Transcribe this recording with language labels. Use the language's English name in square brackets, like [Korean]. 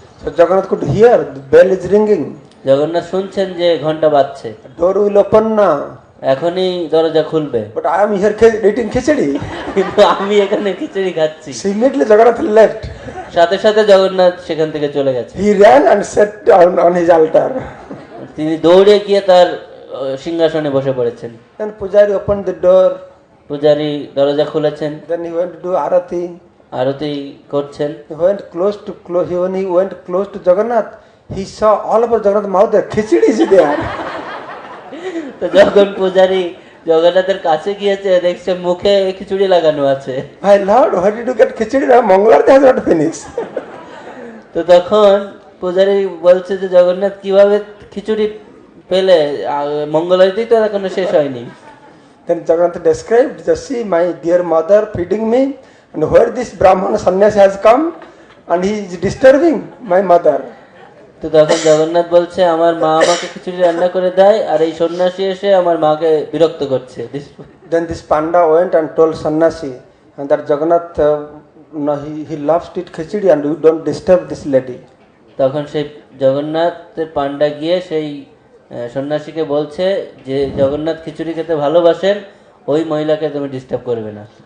[English] So Jagannath could hear the bell is ringing. [Bangla] Jagannath শুনছেন যে ঘন্টা বাজছে, [English] Door will open now. [Bangla] এখনই দরজা খুলবে, [English] But I am here eating khichdi. [Bangla] কিন্তু আমি এখানে খিচুড়ি খাচ্ছি। [English] So immediately Jagannath left. [Bangla] সাথে সাথে জগন্নাথ সেখান থেকে চলে গেছে। [English] He ran and sat down on his altar. [Bangla] তিনি দৌড়ে গিয়ে তার সিংহাসনে বসে পড়েছেন। [English] Then Pujari opened the door [Bangla] পূজারী দরজা খুলেছেন, [English] Then he went to do arati. [Bangla] আরতি করছেন। [English] He went close to when he went close to Jagannath, he saw all over Jagannath's mouth there khichdi is there. [Bangla] তো যখন পূজারী জগন্নাথের কাছে গিয়েছে, দেখছে মুখে খিচুড়ি লাগানো আছে। [English] My Lord, where did you get khichdi? Mangalarti has not finished. [Bangla] তো তখন পূজারী বলছে যে জগন্নাথ কিভাবে খিচুড়ি পেলে, মঙ্গল আরতি তো এখনো শেষ হয়নি। [English] Then Jagannath described, just see my dear mother feeding me, and where this Brahman sannyasi has come, and he is disturbing my mother. [Bangla] তো তখন জগন্নাথ বলছে আমার মা আমাকে খিচুড়ি রান্না করে দেয়, আর এই সন্ন্যাসী এসে আমার মাকে বিরক্ত করছে। [English] Then this panda went and told sannyasi and that Jagannath, no, he loves to eat khichdi and you don't disturb this lady. [Bangla] তখন সেই জগন্নাথের পান্ডা গিয়ে সেই সন্ন্যাসীকে বলছে যে জগন্নাথ খিচুড়ি খেতে ভালোবাসেন, ওই মহিলাকে তুমি ডিস্টার্ব করবে না।